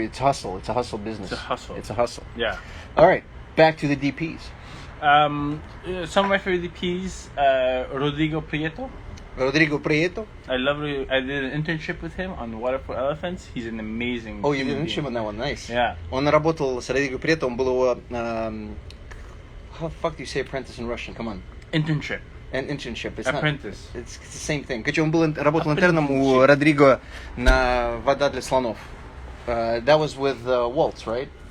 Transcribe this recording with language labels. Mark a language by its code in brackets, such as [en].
[en] It's hustle. It's a hustle business. It's a hustle. Yeah. All right, back to the DPs. Some of my favorite DPs, Rodrigo Prieto. I did an internship with him on Water for Elephants. He's an amazing. Oh, you did an internship on that one, nice. Yeah. [ru] Он работал с Родриго Прието, он был его. [en] How the fuck do you say apprentice in Russian? Come on. Internship. An internship. It's Apprentice. It's the same thing. [ru] Короче, он работал интерном у Родриго на «Вода для слонов». [en] That was with Waltz, right?